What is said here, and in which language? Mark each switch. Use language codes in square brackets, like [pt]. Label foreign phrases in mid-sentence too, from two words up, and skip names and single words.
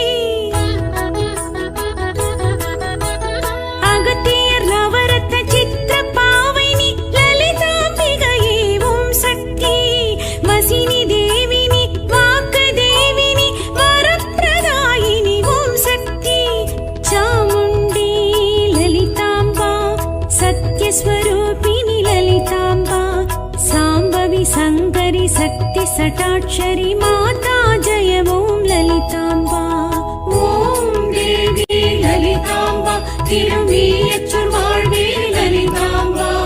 [ta] அகத்தியர் நவரத்ன சித்திர பாவைனி லலிதாம்பிகையே ஓம் சக்தி. வசினி தேவினி வாக்கு தேவினி வரப்பிரதாயினி ஓம் சக்தி. [sa] சாமுண்டி स्वरूपिणि ललिताम्बा. साम्बवि सङ्गरि शक्ति सटाक्षरि माता जय ओं ललिताम्बा. [ta] ஓம் தேவி லலிதாம்பா திருமியச்சூர் வாழ்வே லலிதாம்பா.